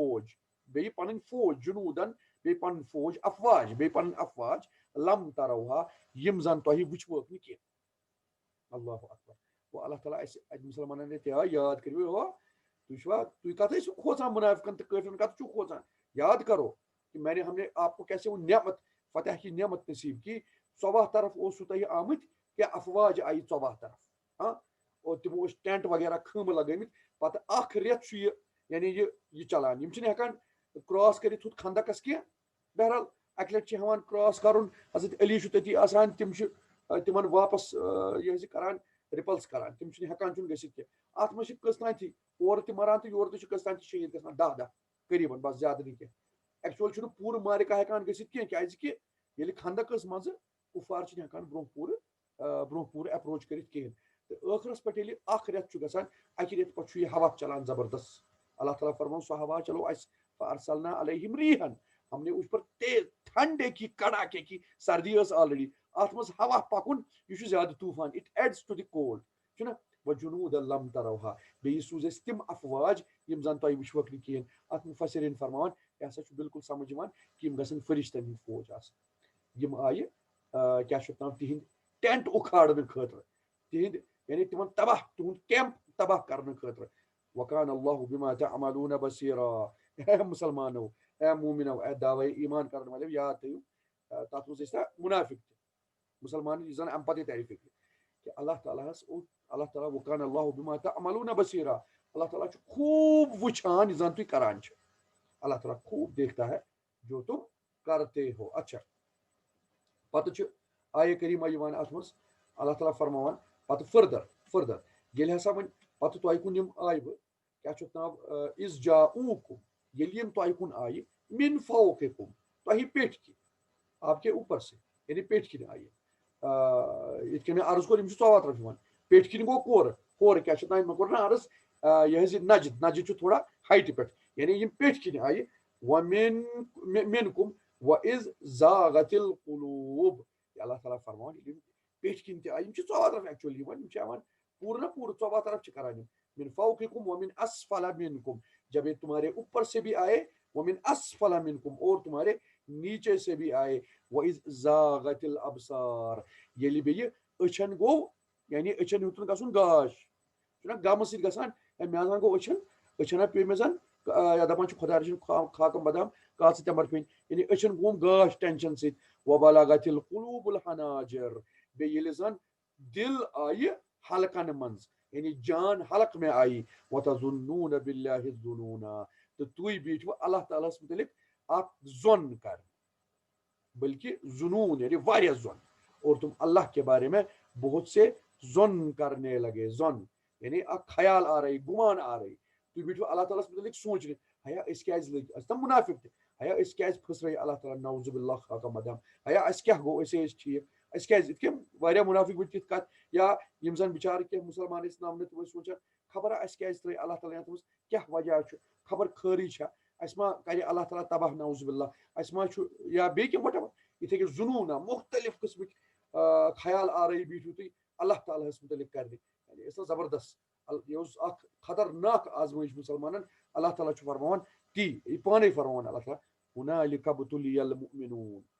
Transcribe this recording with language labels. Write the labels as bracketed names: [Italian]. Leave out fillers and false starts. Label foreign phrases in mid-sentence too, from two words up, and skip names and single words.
[Kashmiri] فوج جنوٗدن بیٚیہِ پنُن فوج افواج بیٚیہِ پنٕنۍ افواج [Arabic] لم تروہا [Kashmiri] یِم زن تۄہہِ وٕچھوکھ نہٕ کینٛہہ [Arabic] اللہ اکبر [Kashmiri] گوٚو اللہ تعالیٰ اَسہِ اَتہِ مُسلمانن یاد کٔرِو تُہۍ چھُوا تُہۍ کتھ ٲسِو کھوژان مُنافِقن تہٕ کٲفرن کتھ چھُو کھوژان [Urdu] یاد کرو کہ ہم نے آپ کو کیسے وہ نعمت فتح کی نعمت نصیب کی [Kashmiri] 14 طرف اوسو تۄہہِ آمٕتۍ کہِ افواج آیہِ 14 طرف اور تِمو ٲسۍ ٹینٹ وغیرہ خٲمہٕ لگٲمٕتۍ پتہٕ اکھ رٮ۪تھ چھُ یعنی یہِ چلان یِم چھِنہٕ ہٮ۪کان کراس کٔرِتھ ہُتھ خندقس کینٛہہ بہرحال اکہِ لٹہِ چھِ ہٮ۪وان کراس کرُن حضرت علی چھُ تٔتی آسان تِم چھِ تِمن واپس یہِ حظ یہِ کران رِپلس کران تِم چھِنہٕ ہٮ۪کان چھُنہٕ گٔژھِتھ کینٛہہ اَتھ منٛز چھِ قٕسطانتی اورٕ تہِ مران تہٕ یورٕ تہِ چھِ قٕسطانتی شہیٖد گژھان 10 قریٖبن بس زیادٕ نہٕ کینٛہہ ایکچُوَل چھُنہٕ پوٗرٕ مارکا ہٮ۪کان گٔژھِتھ کینٛہہ کیازِ کہِ ییٚلہِ خندق ٲس منٛزٕ کُفار چھِنہٕ ہٮ۪کان برونٛہہ پوٗرٕ ایپروچ کٔرِتھ کِہیٖنۍ تہٕ ٲخرس پٮ۪ٹھ ییٚلہِ اکھ رٮ۪تھ چھُ گژھان اَکہِ رٮ۪تہٕ پٮ۪ٹھ چھُ یہِ ہوا چلان زبردست اللہ تعالیٰ فرماوُن سُہ ہوا چلو اَسہِ [Arabic] فارسلنا علیہم ریحن [Urdu] ہم نے اس پر تیز ٹھنڈے کی کڑاکے کی سردی [Kashmiri] ٲس آلریڈی اتھ منٛز ہوا پکُن یہِ چھُ زیادٕ طوٗفان [English] it adds to the cold [Kashmiri] چھُنہ [Arabic] وجنوٗد لم تروہا [Kashmiri] بیٚیہِ سوٗز اَسہِ تِم افواج یِم زن تۄہہِ وٕچھوکھ نہٕ کِہیٖنۍ اتھ مُفسریٖن فرماوان یہِ ہسا چھُ بالکل سمجھ یِوان کہِ یِم گژھن فرشتن ہٕنٛدۍ فوج آسٕنۍ یِم آیہِ کیاہ چھُ ناو تِہنٛدۍ ٹینٹ اُکھاڑنہٕ خٲطرٕ تِہنٛدۍ یعنی تِمن تباہ تُہُنٛد کیمپ تباہ کرنہٕ خٲطرٕ [Arabic] وکان اللہ بما تعملون بصیرا [Urdu] اے مسلمانو اے مومنو [Kashmiri] اے دعوے ایمان کرن والو یاد تھٲیِو تتھ منٛز ٲسۍ نا مُنافِق تہِ مسلمان یُس زن امہِ پتہٕ ترِ فِکرِ کہ اللہ تعالیٰ ہس اللہ تعالیٰ [Arabic] وکان اللہ بما تعملون بصیرا [Kashmiri] اللہ تعالیٰ چھُ خوب وٕچھان یہِ زن تُہۍ کران چھِو [Urdu] اللہ تعالیٰ خوب دیکھتا ہے جو تم کرتے ہو [Kashmiri] اچھا پتہٕ چھُ آیہِ کریٖمہ یِوان اتھ منٛز اللہ تعالیٰ فرماوان پتہٕ فٔردر ییٚلہِ ہسا وۄنۍ پتہٕ تۄہہِ کُن یِم آیہِ کیاہ چھُ ناو [Arabic] اِز جاؤکُم [Kashmiri] ییٚلہِ یِم تۄہہِ کُن آیہِ [Arabic] من فوقکُم [Kashmiri] تۄہہِ پیٚٹھۍ کِنۍ [Urdu] آپ کے اوپر سے [Kashmiri] یعنی پیٚٹھۍ کِنۍ آیہِ یِتھ کٔنۍ مےٚ عرض کوٚر یِم چھِ 14 رۄپیہِ یِوان پیٚٹھۍ کِنۍ گوٚو کورٕ کیاہ چھِ ناو مےٚ کوٚر نا عرض یہِ حظ یہِ نجد چھُ تھوڑا ہایٹہِ پٮ۪ٹھ یعنی یِم پیٚٹھۍ کِنۍ آیہِ [Arabic] ومنکُم وَإِذ زاغت القلوب [Kashmiri] اللہ تعالیٰ فرماوان یِم پیٚٹھۍ کِنۍ تہِ آیہِ یِم چھِ 14 طرف ایکچُؤلی یِوان یِم چھِ یِوان پوٗرٕ نا پوٗرٕ 14 طرف چھِ کران یِم [Arabic] من فوقکم ومن اسفل منکم [Urdu] جب یہ تمہارے اوپر سے بھی آئے [Arabic] ومن اسفل منکم [Urdu] اور تمہارے نیچے سے بھی آئے [Arabic] وَإِذْ زَاغَتِ الْأَبْصَارُ [Kashmiri] ییٚلہِ بیٚیہِ أچھن گوٚو یعنی أچھن ہیوٚتُن گژھُن گاش چھُنہ غمہٕ سۭتۍ گژھان مےٚ زن گوٚو أچھن ہا پیٚیہِ مےٚ زن یا دپان چھِ خۄدا رٔچھِنۍ [Persian] خاکم بدام [Kashmiri] کاژٕ تٮ۪مبر پیٚنۍ یعنی أچھن گوٚوُم گاش ٹینشن سۭتۍ [Arabic] وَبَلَغَتِ الْقُلُوبُ الْحَنَاجِرَ [Kashmiri] بیٚیہِ ییٚلہِ زن دِل آیہِ حلقن منٛز یعنی [Urdu] جان حلق میں آئی [Arabic] وَتَظُنُّونَ بِاللَّهِ الظُّنُونَ [Kashmiri] تہٕ تُہۍ بیٖٹھوٕ اللہ تعالیٰ ہس متعلق اکھ ظۄن کرنہِ بلکہ جنون یعنی واریاہ ظۄن [Urdu] اور تم اللہ کے بارے میں بہت سے ظۄن کرنے لگے [Kashmiri] ظۄن یعنی اکھ خیال آ رہی گمان آ رہی تُہۍ بیٖٹھوٕ اللہ تعالیٰ ہس متعلق سونچنہِ ہیا أسۍ کیازِ لٔگۍ أسۍ تِم مُنافِق تہِ ہیا أسۍ کیازِ پھٕسرٲے اللہ تعالیٰ [Arabic] نعوذ باللہ [Persian] خاکم بدام [Kashmiri] ہیا اَسہِ کیاہ گوٚو أسے ٲسۍ ٹھیٖک أسۍ کیازِ یِتھ کٔنۍ واریاہ مُنافِق وٕچھ تِتھ کَتھ یا یِم زن بِچارٕ کینٛہہ مُسلمان ٲسۍ نامنہٕ تِم ٲسۍ سونچان خبرا اَسہِ کیازِ ترٲے اللہ تعالیٰ یتھ منٛز کیاہ وجہ چھُ خبر خٲرٕے چھا اَسہِ ما کرِ اللہ تعالیٰ تباہ [Arabic] نعوذ باللہ [Kashmiri] اَسہِ ما چھُ یا بیٚیہِ کینٛہہ وٹ ایور یِتھے کٔنۍ جنوٗنا مختلف قٕسمٕکۍ خیال آرٲیی بیٖٹھِو تُہۍ اللہ تعالیٰ ہس متعلق کرنہِ یعنی ٲس نہ زبردست یہِ اوس اکھ خطرناک آزمٲیش مُسلمانن اللہ تعالیٰ چھُ فرماوان تی یہِ پانے فرماوان اللہ تعالیٰ [Arabic] ہُنالِکَ ابتُلِیَ الْمُؤْمِنُونَ